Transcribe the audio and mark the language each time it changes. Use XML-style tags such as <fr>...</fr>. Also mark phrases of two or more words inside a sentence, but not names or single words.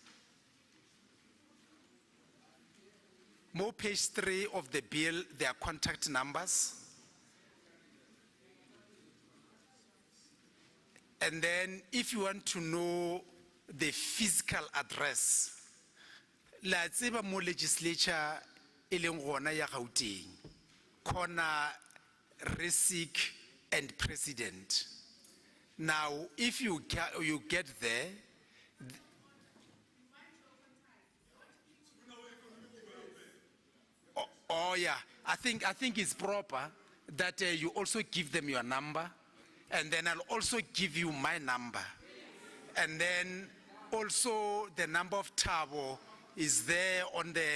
<en>More page 3 of the bill, there are contact numbers. And then if you want to know the physical address,</en> <st>la tseba mo legislature e leng gona ya Gauteng,</st> <en>corner Resic and President. Now, if you get there, oh yeah, I think it's proper that you also give them your number, and then I'll also give you my number, and then also the number of Tabo is there on the.</en>